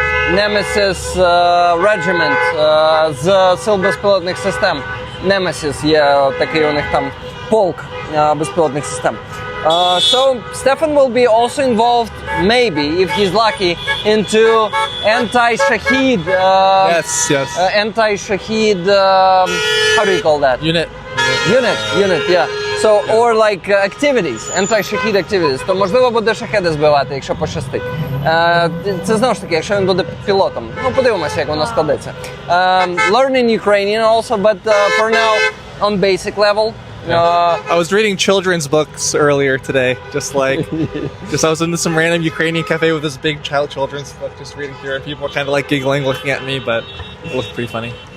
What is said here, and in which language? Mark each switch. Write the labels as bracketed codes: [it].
[uk] Nemesis Regiment з сил безпілотних систем. Nemesis є такий у них там полк безпілотних систем. [en] So Stefan will be also involved, maybe if he's lucky, into anti-Shahid. Yes. Anti-Shahid. How do you call that? Unit. Yeah. So, or like activities, anti-Shahid activities. [uk] То можливо буде шахеди збивати, якщо пощастить. Це знову ж таки, якщо він буде пілотом. Ну, подивимося, як воно складеться. [en] Learning Ukrainian also, but for now on basic level. I was reading children's books earlier today, I was in some random Ukrainian cafe with this big children's book, just reading through it. People were kind of like giggling, looking at me, but it looked pretty funny.